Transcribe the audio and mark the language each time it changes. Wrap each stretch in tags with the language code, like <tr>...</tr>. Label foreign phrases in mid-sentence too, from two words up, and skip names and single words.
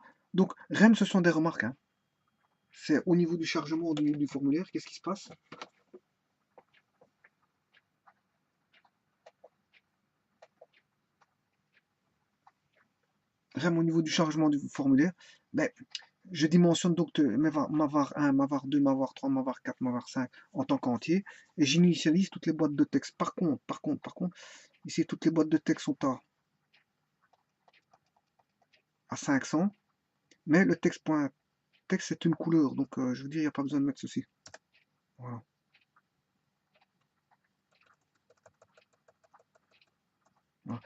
<fr>Donc, REM, ce sont des remarques, hein. C'est au niveau du chargement du formulaire, qu'est-ce qui se passe? REM au niveau du chargement du formulaire, ben, je dimensionne donc ma var 1, ma var 2, ma var 3, ma var 4, ma var 5 en tant qu'entier, et j'initialise toutes les boîtes de texte. Par contre, ici, toutes les boîtes de texte sont à 500, mais le texte c'est une couleur, donc je veux dire, il n'y a pas besoin de mettre ceci. Voilà. Voilà.</fr>